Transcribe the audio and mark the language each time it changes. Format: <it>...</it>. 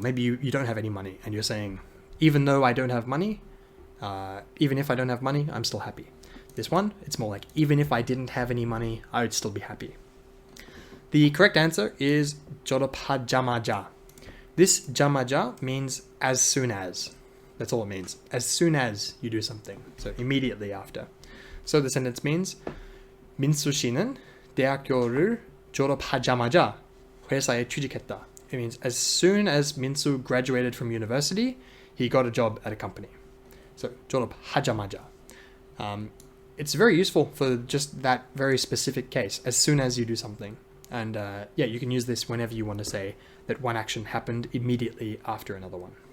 <en>Maybe you don't have any money, and you're saying, even though I don't have money, even if I don't have money, I'm still happy. This one, it's more like, even if I didn't have any money, I would still be happy. The correct answer is 졸업하자마자. This 자마자 means as soon as. That's all it means. As soon as you do something. So immediately after. So the sentence means,</en> <ko>민수 씨는 대학교를 졸업하자마자 회사에 취직했다.</ko> <en>It means as soon as Minsu graduated from university, he got a job at a company. So 졸업하자마자. It's very useful for just that very specific case, as soon as you do something. And yeah, you can use this whenever you want to say that one action happened immediately after another one.</en>